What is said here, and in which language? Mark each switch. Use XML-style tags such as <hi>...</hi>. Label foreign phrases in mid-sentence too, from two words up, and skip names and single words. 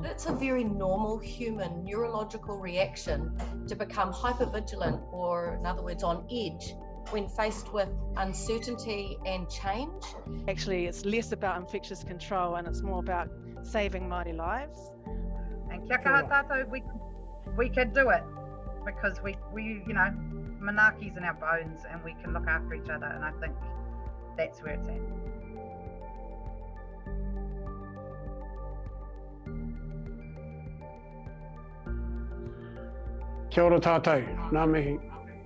<en>It's a very normal human neurological reaction to become hypervigilant, or in other words, on edge, when faced with uncertainty and change. Actually, it's less about infectious control and it's more about saving Māori lives.</en> <mi>And kia kaha tātou,</mi> <en>we can do it because we you know, manaki's in our bones and we can look after each other, and I think that's where it's at.</en> <mi>Kia ora tātou, ngā mihi.</mi>